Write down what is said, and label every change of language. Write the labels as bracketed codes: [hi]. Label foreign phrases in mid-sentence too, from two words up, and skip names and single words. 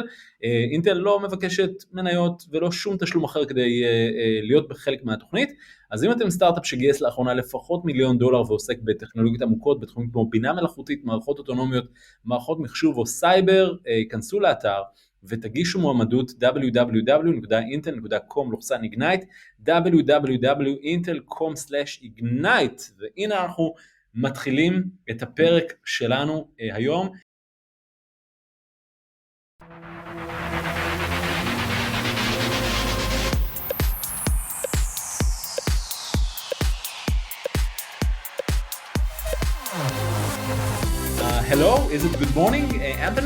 [he] אינטל לא מבקשת מניות ולא שום תשלום אחר כדי להיות בחלק מהתוכנית, אז אם אתם סטארט-אפ שגייס לאחרונה לפחות $1,000,000 ועוסק בטכנולוגיות עמוקות בתחומים כמו בינה מלאכותית, מערכות אוטונומיות, מערכות מחשוב או סייבר, כנסו לאתר ותגישו מועמדות www.intel.com/ignite, www.intel.com/ignite, והנה אנחנו מתחילים את הפרק שלנו היום. [en] Hello, is it good morning, Anthony?